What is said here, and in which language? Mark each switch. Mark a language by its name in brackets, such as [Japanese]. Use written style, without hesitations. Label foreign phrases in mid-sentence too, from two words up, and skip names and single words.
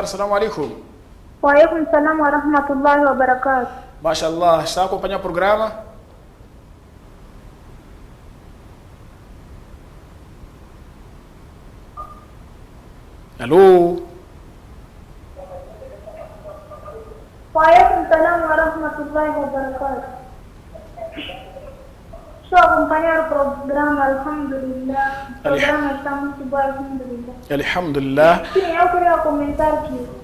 [Arabic] السلام عليكم. وعليكم السلام ورحمة الله وبركاته. [Portuguese] Mashallah, está a acompanhar o programa? Alô? [Arabic] وعليكم السلام ورحمة الله وبركاته. [Portuguese] Estou a acompanhar o programa, alhamdulillah. O programa está muito bom, alhamdulillah. Alhamdulillah. Sim, eu queria comentar aqui.